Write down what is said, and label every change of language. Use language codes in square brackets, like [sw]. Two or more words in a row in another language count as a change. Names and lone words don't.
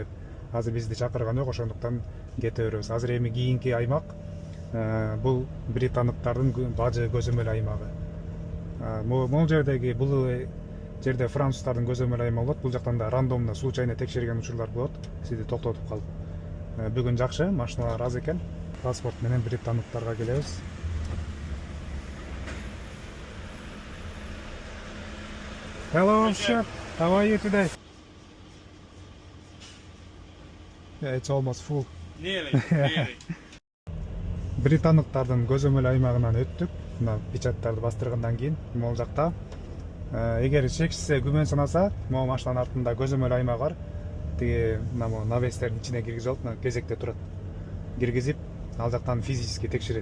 [ky] Азыр бизди чакырган жок, ошондуктан кете беребиз. Азыр эми кийинки аймак бул британдыктардын бажы көзөмөл аймагы. Могу жерде француздардын көзөмөл аймагы болот. Бул жактан да [ru] рандомно случайно [ky] текшерген учурлар болот. Сизди токтотуп калып. Бүгүн жакшы, машиналар аз экен. Паспорт менен британдыктарга келебиз. [en] Hello chef, how are you today? Yeah, it's almost full. Nearly. [ky] Британдыктардын көзөмөл аймагынан өттүк. Мына печаттарды бастыргандан кийин могу жакта эгер шексиз күмөн санаса, могу машинанын артында көзөмөл аймагы бар. тиги мына навестердин ичине киргизип алып, мына кезекте турат. Киргизип, ал жактан физически текшерет.